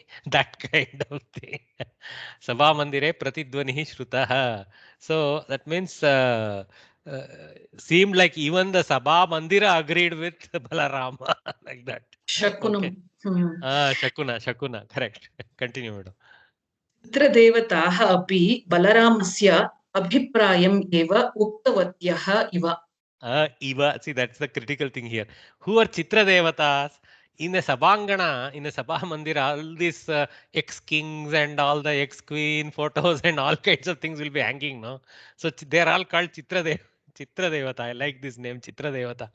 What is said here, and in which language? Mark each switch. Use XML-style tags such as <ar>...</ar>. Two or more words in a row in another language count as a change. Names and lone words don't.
<en>That kind of thing.</en> <sa>सभामन्दिरे प्रतिध्वनिः श्रुतः.</sa> <en>So that means seemed like even the Sabha Mandira agreed with Balarama. Like that. Shakunam. Okay. Shakuna. Correct. Continue, madam.</en> <sa>चित्रदेवताः अपि बलरामस्य अभिप्रायम् एव उक्तवत्यः इव. Iva,</sa> <en>see, that's the critical thing here. Who are Chitra Devatas? In the Sabhangana, in the Sabha Mandira, all these ex-kings and all the ex-queen photos and all kinds of things will be hanging, no? So they are all called Chitra Devata. I like this name, Chitra Devata.</en>